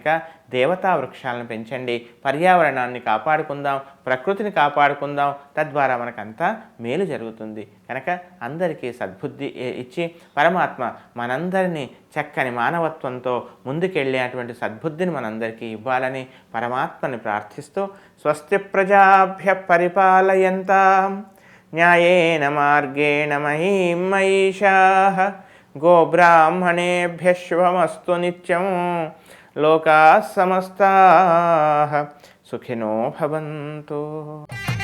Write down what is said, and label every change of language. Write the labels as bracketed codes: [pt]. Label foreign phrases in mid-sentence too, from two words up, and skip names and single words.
[te] దేవతా వృక్షాలను పెంచండి, పర్యావరణాన్ని కాపాడుకుందాం, ప్రకృతిని కాపాడుకుందాం. తద్వారా మనకంతా మేలు జరుగుతుంది. కనుక అందరికీ సద్బుద్ధి ఇచ్చి పరమాత్మ మనందరినీ చక్కని మానవత్వంతో ముందుకెళ్ళేటువంటి సద్బుద్ధిని మనందరికీ ఇవ్వాలని పరమాత్మని ప్రార్థిస్తూ [sa] స్వస్తి ప్రజాభ్య పరిపాలయంతాం న్యాయేన మార్గేణ మహీం మహిషాః గోబ్రాహ్మణేభ్యః శుభమస్తు నిత్యం లోకాః సమస్తాః సుఖినో భవంతు.